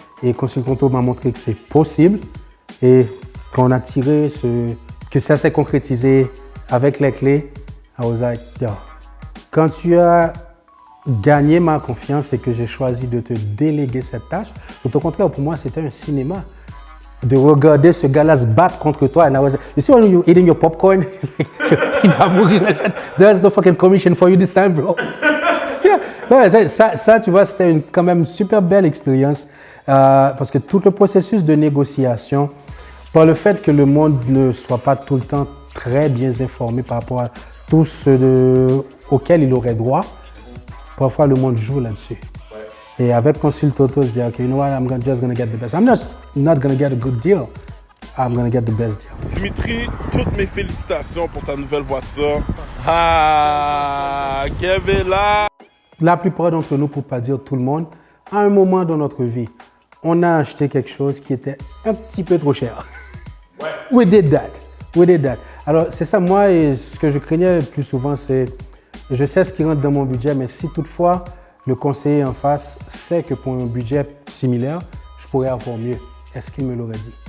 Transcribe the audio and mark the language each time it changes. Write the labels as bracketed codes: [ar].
[fr] Et Consult Auto m'a montré que c'est possible. Et quand on a tiré que ça s'est concrétisé avec les clés, [en] I was like, yo. [fr] Quand tu as gagné ma confiance et que j'ai choisi de te déléguer cette tâche, tout au contraire, pour moi, c'était un cinéma. De regarder ce gars-là se battre contre toi. [en] And I was like, you see when you're eating your popcorn? [fr] Il va mourir. [en] There's no fucking commission for you this time, bro. Yeah. [fr] Ouais, ça, tu vois, c'était quand même une super belle expérience. Parce que tout le processus de négociation, par le fait que le monde ne soit pas tout le temps très bien informé par rapport à tout ce auquel il aurait droit, parfois le monde joue là-dessus. Ouais. Et avec [en] Consult Auto, [fr] je dis, [en] OK, you know what, I'm just going to get the best. I'm not going to get a good deal. I'm going to get the best deal. [fr] Dimitri, toutes mes félicitations pour ta nouvelle voiture. Ah, Kevin là! La plupart d'entre nous, pour ne pas dire tout le monde, à un moment dans notre vie, on a acheté quelque chose qui était un petit peu trop cher. Ouais. [en] We did that. [fr] Alors, c'est ça, moi, et ce que je craignais le plus souvent, c'est, je sais ce qui rentre dans mon budget, mais si toutefois, le conseiller en face sait que pour un budget similaire, je pourrais avoir mieux, est-ce qu'il me l'aurait dit?